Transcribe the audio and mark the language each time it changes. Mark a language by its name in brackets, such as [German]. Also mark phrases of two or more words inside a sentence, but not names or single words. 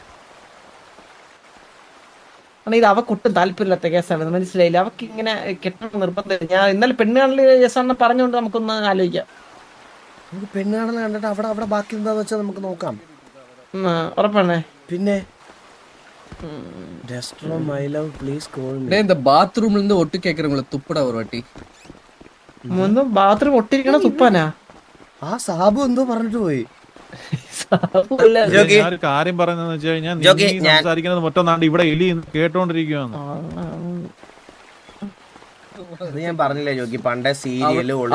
[Malayalam] ഇത് അവക്കൊട്ടും താല്പര്യമില്ലാത്ത കേസാണ്, മനസ്സിലായില്ല. അവക്ക് ഇങ്ങനെ കെട്ടണം നിർബന്ധം. ഞാൻ ഇന്നലെ പെണ്ണ് കാണൽ ജസാണ് പറഞ്ഞുകൊണ്ട് നമുക്കൊന്ന് ആലോചിക്കാം. നമുക്ക് പെണ്ണ് കാണൽ കണ്ടിട്ട് അവിടെ ബാക്കി എന്താന്ന് വെച്ചാൽ നമുക്ക് നോക്കാം. ഉറപ്പാണേ. പിന്നെ [Tamil] இந்த பாத்ரூம்ல இருந்து ஒட்டு கேக்குறவங்கள துப்புடா ஒரு வாட்டி. [Malayalam] ബാത്റൂം ഒട്ടിരിക്കണ തുപ്പാനാ? ആ സാബു എന്തോ പറഞ്ഞിട്ട് പോയി. ഞാനൊരു കാര്യം പറയുന്നതെന്ന് വെച്ച് കഴിഞ്ഞാൽ നീ സംസാരിക്കുന്നത് മൊത്തം ഇവിടെ എലി കേട്ടോണ്ടിരിക്കുകയാണ്. അത് ഞാൻ പറഞ്ഞില്ലേ ജോക്കി, പണ്ടേ സീരിയല്